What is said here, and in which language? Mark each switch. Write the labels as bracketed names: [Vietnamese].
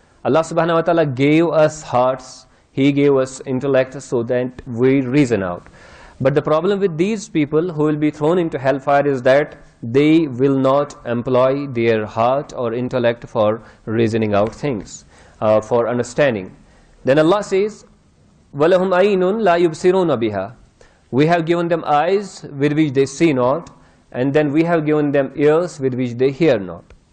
[English] Allah subhanahu wa ta'ala gave us hearts, He gave us intellect so that we reason out. But the problem with these people who will be thrown into hellfire is that they will not employ their heart or intellect for reasoning out things, for understanding. Then Allah says, [Arabic] وَلَهُمْ عَيْنٌ لَا يُبْصِرُونَ بِهَا. [English] We have given them eyes with which they see not, and then we have given them ears with which they hear not.